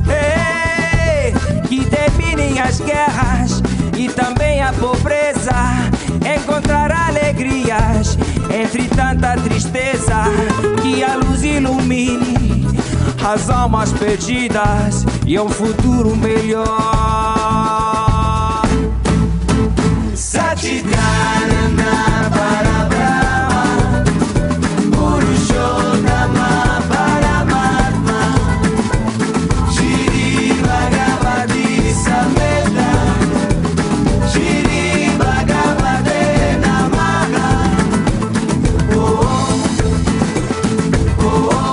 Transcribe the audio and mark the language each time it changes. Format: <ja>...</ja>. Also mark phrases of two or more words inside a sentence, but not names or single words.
<pt>Hey, que terminem as guerras e também a pobreza, encontrar alegrias entre tanta tristeza, que a luz ilumine as almas perdidas e um futuro melhor.</pt> <sa>Satchitarana Parabrahma Purushottama Paramatma Shri Bhagavati Samveda Shri Bhagavate Namaha. Oh, oh,</sa>